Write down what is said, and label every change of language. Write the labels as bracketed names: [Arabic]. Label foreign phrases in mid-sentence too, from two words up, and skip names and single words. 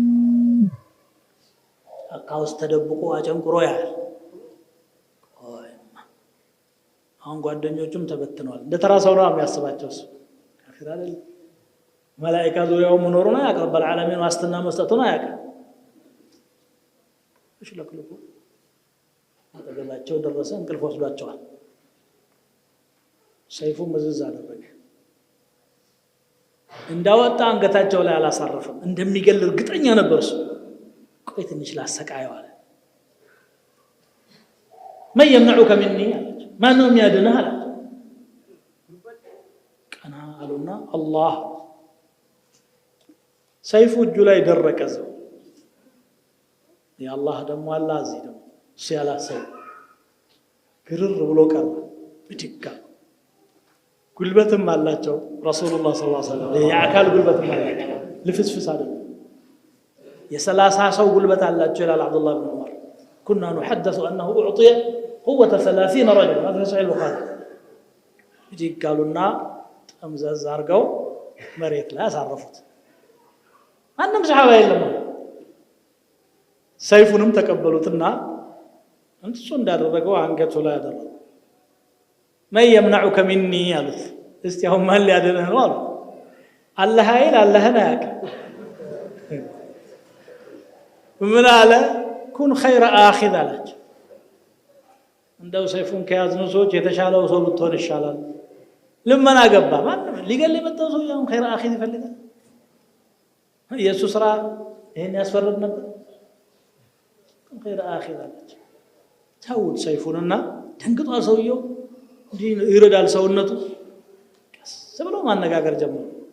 [Amharic] ጫካ ውስጥ ተደብቆ አጨንቁሮ ያህል። አሁን ጓደኞቹም ተበትነዋል። እንደ ተራ ሰው ነው የሚያስባቸው። እሱ ካፊር አይደል። መላኢካ ዙሪያው መኖሩን አያውቅም። [Arabic] رب العالمين [Amharic] ዋስትና መስጠቱን አያውቅም። እሺ ለክልኩ አጠገባቸው ደረሰ። እንቅልፍ ወስዷቸዋል። ሰይፉን መዝዝ አደረገ። እንዳወጣ አንገታቸው ላይ አላሳረፈም። እንደሚገል እርግጠኛ ነበር እሱ። ቆይ ትንሽ ላሰቃየው አለ። [Arabic] من يمنعك مني [Amharic] ማን ነው የሚያድንህ አለ። ቀና አሉና አላህ። ሰይፉ እጁ ላይ ደረቀ። ዘው የአላህ ደግሞ አለ እዚህ ደግሞ ሲያላሰው ግርር ብሎ ቀረ። ብድጋ ጉልበትም አላቸው [Arabic] رسول الله صلى الله عليه وسلم። [Amharic] የአካል ጉልበትም አላቸው፣ ልፍስፍስ አይደለም። የ30 ሰው ጉልበት አላቸው ይላል አብዱላህ ብን ዑመር። ኩና [Arabic] نحدث انه اعطي قوه 30 رجل هذا صحيح البخاري። [Amharic] ብድጋሉና ጠምዘዝ አድርገው መሬት ላይ አሳረፉት። ማንም ሰሃባ የለም። ሰይፉንም ተቀበሉትና እንሱ እንዳደረገው አንገቱ ላይ አደረጉ። [Arabic] من يمنعك مني [Amharic] አሉት። እስቲ አሁን ማን ሊያድንህ ነው አሉ። አላህ አይል አላህን አያውቅ። ምን አለ? [Arabic] كن خير آخذ [Amharic] አላቸው። እንደው ሰይፉን ከያዝነው ሰዎች የተሻለው ሰው ብትሆን ይሻላል። ልመና ገባ። ማንም ሊገል የመጣው ሰው ያው [Arabic] خير آخذ [Amharic] ይፈልጋል። የሱ ስራ ይሄን ያስፈርድ ነበር። [Arabic] خير آخذ [Amharic] አላቸው። ተውት ሰይፉንና ደንግጧል ሰውየው። እንዲህ ይረዳል ሰውነቱ። ቀስ ብሎ ማነጋገር ጀመሩ።